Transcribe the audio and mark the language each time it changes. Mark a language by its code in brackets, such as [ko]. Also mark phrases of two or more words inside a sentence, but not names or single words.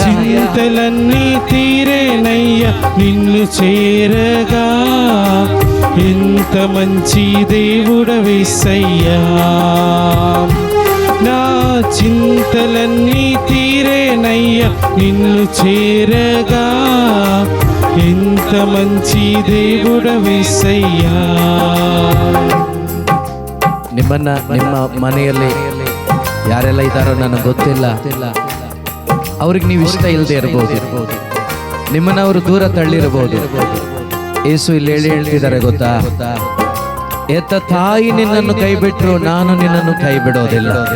[te] చింతలన్నీ తీరేనయ్యా నిన్ను చేరగా ఎంత మంచి దేవుడవేసయ్యా నా చింతలన్నీ తీరేనయ్యా నిన్ను చేరగా ఎంత మంచి దేవుడవేసయ్యా [kn] ನಿಮ್ಮ ಮನೆಯಲ್ಲಿ ಯಾರೆಲ್ಲ ಇದ್ದಾರೋ ನನಗೆ ಗೊತ್ತಿಲ್ಲ, ಅವ್ರಿಗೆ ನೀವು ಇಷ್ಟ ಇಲ್ಲದೆ ಇರಬಹುದು, ನಿಮ್ಮನ್ನ ಅವರು ದೂರ ತಳ್ಳಿರಬಹುದು. ಯೇಸು ಇಲ್ಲಿ ಹೇಳ್ತಿದ್ದಾರೆ ಗೊತ್ತಾ, ಎತ್ತ ತಾಯಿ ನಿನ್ನನ್ನು ಕೈ ಬಿಟ್ಟರು ನಾನು ನಿನ್ನನ್ನು ಕೈ ಬಿಡೋದಿಲ್ಲ.